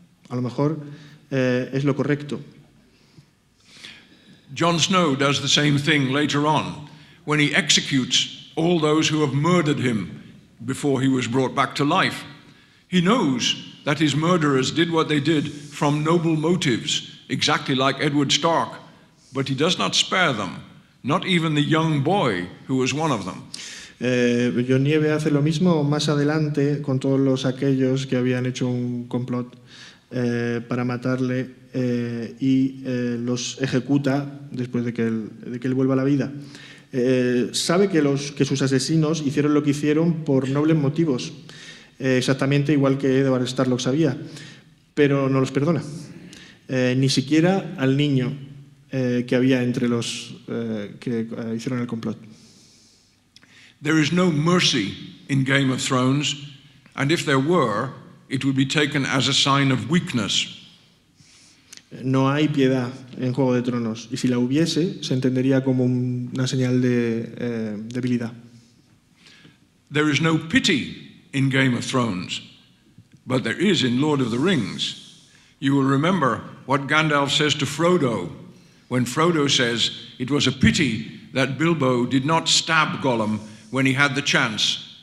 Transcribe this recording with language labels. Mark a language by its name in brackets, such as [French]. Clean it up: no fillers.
[Spanish] A lo mejor es lo correcto. [English] Jon Snow does the same thing later on when he executes all those who have murdered him before he was brought back to life. He knows that his murderers did what they did from noble motives, exactly like Edward Stark, but he does not spare them, not even the young boy who was one of them. [Spanish] Jon Nieve hace lo mismo más adelante con todos aquellos que habían hecho un complot para matarle y los ejecuta después de que él vuelva a la vida. Sabe que sus asesinos hicieron lo que hicieron por nobles motivos, exactamente igual que Edward Stark lo sabía, pero no los perdona, ni siquiera al niño que había entre los que hicieron el complot. [English] There is no mercy in Game of Thrones, and if there were, it would be taken as a sign of weakness. [Spanish] No hay piedad en Juego de Tronos, y si la hubiese, se entendería como una señal de debilidad. [English] There is no pity in Game of Thrones, but there is in Lord of the Rings. You will remember what Gandalf says to Frodo when Frodo says it was a pity that Bilbo did not stab Gollum when he had the chance.